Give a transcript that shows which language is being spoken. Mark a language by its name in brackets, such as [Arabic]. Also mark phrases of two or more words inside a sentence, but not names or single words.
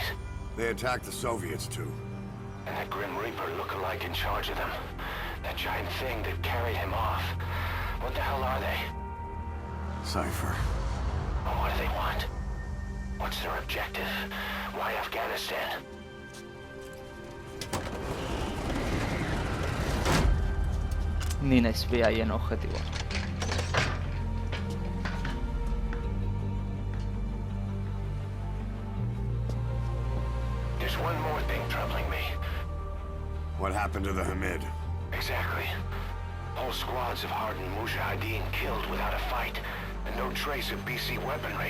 [English] They attacked the Soviets too. and that Grim Reaper look-alike in charge of them. That giant thing that carried him off. What the hell are they? Cypher. And what do they want? What's their objective? Why Afghanistan? [Basque] Ni naiz behaien objetiboa. [English] There's one more thing troubling me. What happened to the Hamid? Exactly. Whole squads of hardened Mujahideen killed without a fight, and no trace of BC weaponry.